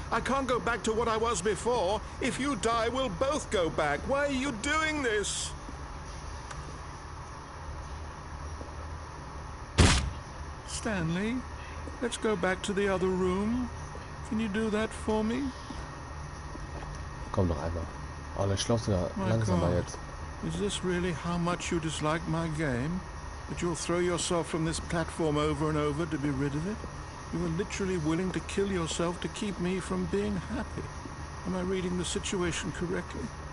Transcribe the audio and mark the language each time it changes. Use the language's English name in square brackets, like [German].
[English] I can't go back to what I was before. If you die, we'll both go back. Why are you doing this? Stanley, let's go back to the other room. Can you do that for me? [German] Komm noch einmal. Oh, der Schloss ja langsamer jetzt. [English] Is this really how much you dislike my game? That you'll throw yourself from this platform over and over to be rid of it? You were literally willing to kill yourself to keep me from being happy. Am I reading the situation correctly?